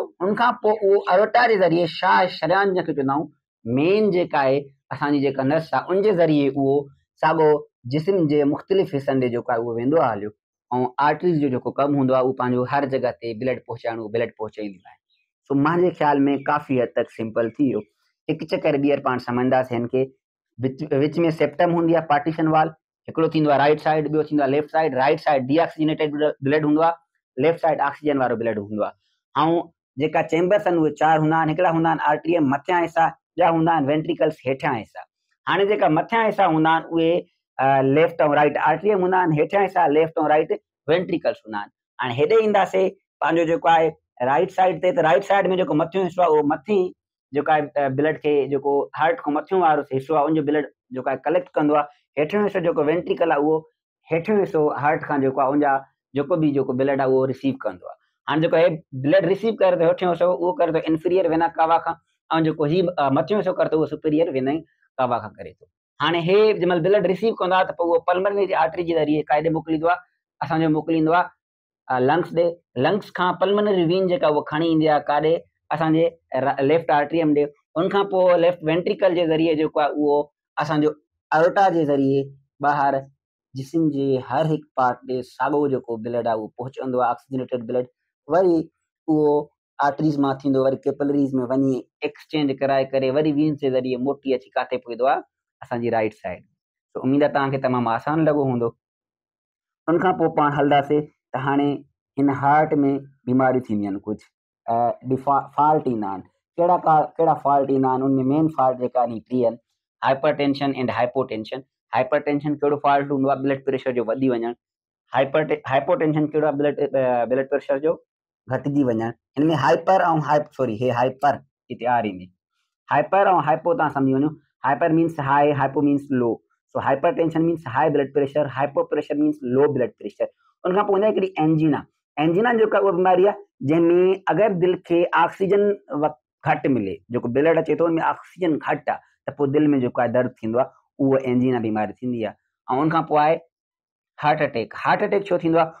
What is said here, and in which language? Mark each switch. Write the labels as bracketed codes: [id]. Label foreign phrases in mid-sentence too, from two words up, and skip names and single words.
[sd] उनखां पोइ उहो अरोटा जे ज़रिए शरियान जंहिंखे चवंदा आहियूं, मेन जेका आहे असांजी जेका नस आहे उन जे ज़रिए उहो साॻो जिस्म जे मुख़्तलिफ़ हिसनि ॾे जेको आहे उहो वेंदो आहे हलियो। ऐं आर्टरीज़ जो जेको कमु हूंदो आहे उहो पंहिंजो हर जगह ते ब्लड पहुचाइणो, ब्लड पहुचाईंदियूं आहिनि। सो मुंहिंजे ख़्याल में काफ़ी हद तक सिंपल थी वियो। हिकु चकर ॿीहर पाण सम्झंदासीं हिन खे। विच में सेप्टम हूंदी आहे [en] partition wall, [sd] हिकिड़ो थींदो आहे [en] right side, [sd] ॿियो थींदो आहे [en] left side. right side deoxygenated blood [sd] हूंदो आहे, [en] left side oxygen [sd] वारो ब्लड हूंदो आहे। ऐं जेका चैम्बर्स आहिनि उहे 4 हूंदा आहिनि। हिकिड़ा हूंदा आहिनि आर्ट्रियम मथियां हिसा, ॿिया हूंदा आहिनि वेंट्रिकल्स हेठियां हिसा। हाणे जेका मथियां हिसा हूंदा आहिनि उहे लेफ्ट ऐं [en] right atrium [sd] हूंदा आहिनि, हेठियां हिसा लेफ्ट ऐं [en] right ventricles [sd] हूंदा आहिनि। हाणे हेॾे ईंदासीं पंहिंजो जेको आहे [en] right side [sd] ते, त [en] right side [sd] में जेको मथियों हिसो आहे उहो मथीं जेको आहे ब्लड खे, जेको हार्ट खां मथियों वारो हिसो आहे उनजो ब्लड जेको आहे कलेक्ट कंदो आहे। हेठियों हिसो जेको वेंट्रिकल आहे उहो हेठियों हिसो हार्ट खां जेको आहे उनजा जेको बि जेको ब्लड आहे उहो रिसीव कंदो आहे। हाणे जेको हे ब्लड रिसीव करे थो हेठियों हिसो उहो करे थो [en] inferior vena cava [sd] खां, ऐं जेको ही मथियों हिसो करे थो उहो [en] superior vena cava [sd] खां करे थो। हाणे हे जंहिंमहिल ब्लड रिसीव कंदो आहे त पोइ उहो [en] pulmonary artery [sd] जे ज़रिए काॾे मोकिलींदो आहे, असांजो मोकिलींदो आहे लंग्स ॾे। लंग्स खां [en] pulmonary vein [sd] जेका उहा खणी ईंदी आहे काॾे, असांजे [en] left atrium [sd] ॾे। उनखां पोइ [en] left ventricle [sd] जे ज़रिए जेको आहे उहो असांजो अयोटा जे ज़रिए ॿाहिरि जिस्म जे हर हिकु पार्ट ॾे साॻियो जेको ब्लड आहे उहो पहुचंदो आहे, [en] oxygenated blood. [sd] वरी उहो आर्टरीज़ मां थींदो वरी कैपिलरीज़ में वञी एक्सचेंज कराए करे वरी वीन्स जे ज़रिए मोटी अची किथे पहुचंदो आहे, असांजी [en] right side. [sd] तो उमेद आहे तव्हांखे तमामु आसान लॻो हूंदो। उनखां पोइ पाण हलंदासीं त हाणे हिन हार्ट में बीमारियूं थींदियूं आहिनि कुझु, फॉल्ट ईंदा आहिनि। कहिड़ा फॉल्ट ईंदा आहिनि, उनमें मेन फॉल्ट जेका आहिनि टी आहिनि, [en] hypertension and hypotension. [sd] हाइपरटेंशन कहिड़ो फॉल्ट हूंदो आहे, [en] blood pressure [sd] जो वधी वञणु। हाइपोटेंशन कहिड़ो आहे, [en] blood pressure [sd] जो घटिजी वञणु। हिन में हाइपर ऐं हे हाइपर हिते आर ईंदी। हाइपर ऐं हाइपो तव्हां सम्झी वञो। [en] hyper means high, hypo means low. So hypertension means high blood pressure, hypo pressure means low blood pressure. [sd] उनखां पोइ हूंदी आहे हिकिड़ी एंजीना। एंजीना जेका उहा बीमारी आहे जंहिंमें अगरि दिलि खे ऑक्सीजन घटि मिले, जेको ब्लड अचे थो उनमें ऑक्सीजन घटि आहे, त पोइ दिलि में जेको आहे दर्द थींदो आहे, उहो एंजीना बीमारी थींदी आहे। ऐं उनखां पोइ आहे [en] heart attack. heart attack [sd] छो थींदो आहे?